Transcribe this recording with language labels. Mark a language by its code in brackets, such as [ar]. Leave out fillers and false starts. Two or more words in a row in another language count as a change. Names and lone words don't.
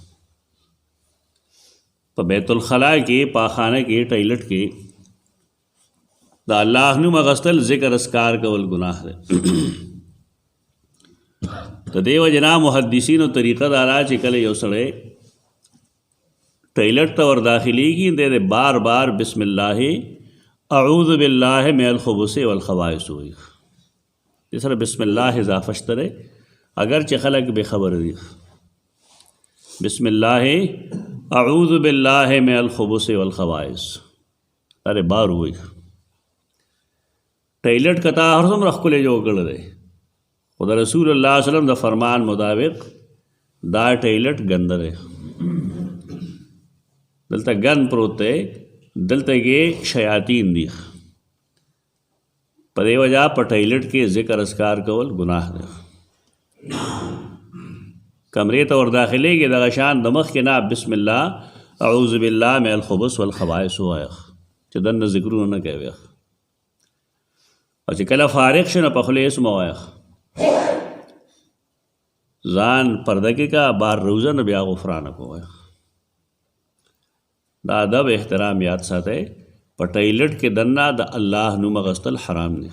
[ps] په بیت الخلا کې پاخانه کې ټایلټ کې د الله نوم اخیستل ذکر اذکار کول ګناه دی. د دې وجې نه محدثینو طریقه دا ده چې کله یو سړی ټایلټ ته ور داخلېږي دی بار بار [ar] بسم الله اعوذ بالله من الخبث والخبائث [ps] وایي. دې سره [ar] بسم الله [ps] اضافه شته دی اگر چې خلک بې خبره دي. [ar] بسم الله اعوذ بالله من الخبث والخبائث [ps] ارے بار وایي. ټایلټ کته هر څومره ښکلی جوړ کړی دی خو د رسول الله [ar] صلی الله علیه وسلم [ps] د فرمان مطابق دا ټایلټ ګنده دی. دلته ګند پروت دی دلته کې شیاطین دي په دې وجه په ټایلټ کې ذکر اذکار کول ګناه دی. کمرې ته ور داخلېږي دغه شان د مخکې نه [ar] بسم الله اعوذ بالله من الخبث والخبائث [ps] ووایه چې دننه ذکرونه نه کوي. او چې کله فارغ شو نو په خوله اسم ووایه ځان پرده کې کا بار روزه نه بیا غفرانک ووایه. دا ادب احترام یاد ساتئ. په ټایلټ کې دننه د الله نوم اخیستل حرام دی.